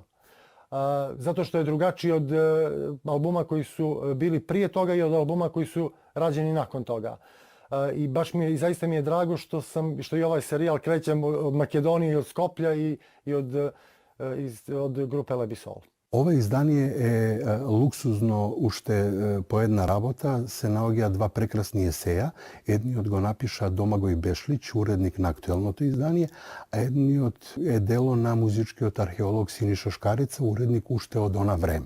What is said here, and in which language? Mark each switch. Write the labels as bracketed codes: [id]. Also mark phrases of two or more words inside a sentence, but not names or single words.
[sr] Zato što je drugačiji od albuma koji su bili prije toga i od albuma koji su rađeni nakon toga. I baš zaista mi je drago što i ovaj serijal kreće od Makedonije, od Skoplja i od grupe Lebi Sol. [mk] Ова издание е луксузно уште по една работа. Се наоѓа два прекрасни есеја. Едниот го напиша Домагој Бешлич, уредник на актуелното издание, а едниот е дело на музичкиот археолог Синиша Шкарица, уредник уште од она време.